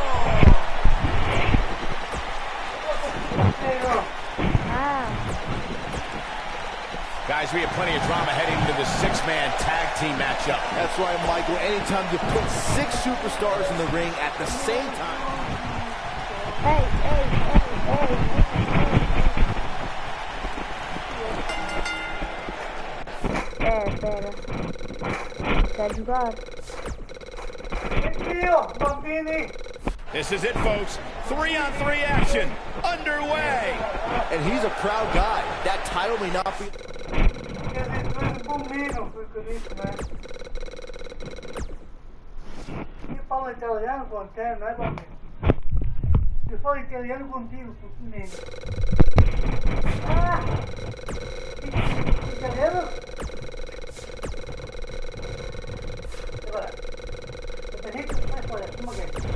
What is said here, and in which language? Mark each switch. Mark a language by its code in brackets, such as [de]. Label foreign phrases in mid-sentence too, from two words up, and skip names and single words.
[en] Guys, we have plenty of drama heading into the six-man tag team matchup. That's right, Michael. Anytime you put 6 superstars in the ring at the same time. [pt] Hey. Espera. Quer jogar? Tío, Bambini. [en] This is it, folks. 3-on-3 action underway. And he's a proud guy. That title may not be... [it] Bambino, [pt] foi isso, né? [it] Io parlo italiano con te, non è bambino. Io parlo italiano contigo, Bambino. [pt] Ah! Italiano? Agora, eu tenho que fazer como que é?